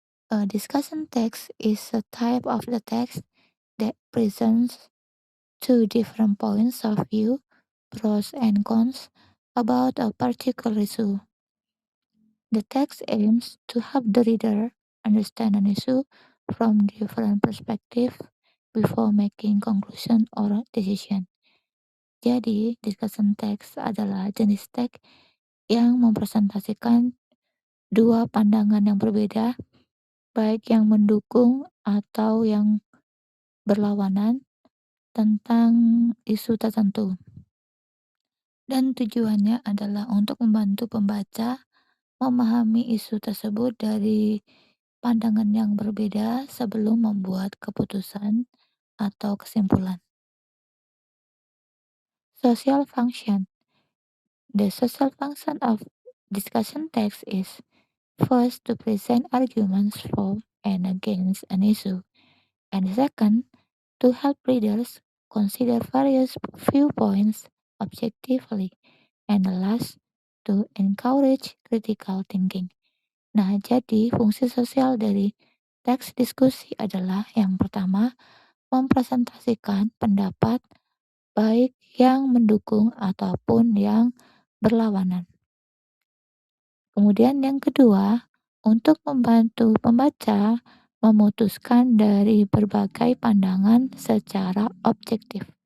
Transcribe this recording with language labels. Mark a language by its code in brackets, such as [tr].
[en] Discussion text is a type of the text that presents two different points of view, pros and cons, about a particular issue. The text aims to help the reader understand an issue from different perspectives before making conclusion or decision. [id] Jadi, discussion text adalah jenis teks yang mempresentasikan dua pandangan yang berbeda, baik yang mendukung atau yang berlawanan tentang isu tertentu. Dan tujuannya adalah untuk membantu pembaca memahami isu tersebut dari pandangan yang berbeda sebelum membuat keputusan atau kesimpulan. [en] Social function. The social function of discussion text is first to present arguments for and against an issue, and second, to help readers consider various viewpoints objectively, and last, to encourage critical thinking. [id] Nah, jadi fungsi sosial dari teks diskusi adalah yang pertama, mempresentasikan pendapat baik yang mendukung ataupun yang berlawanan. Kemudian yang kedua, untuk membantu pembaca memutuskan dari berbagai pandangan secara objektif.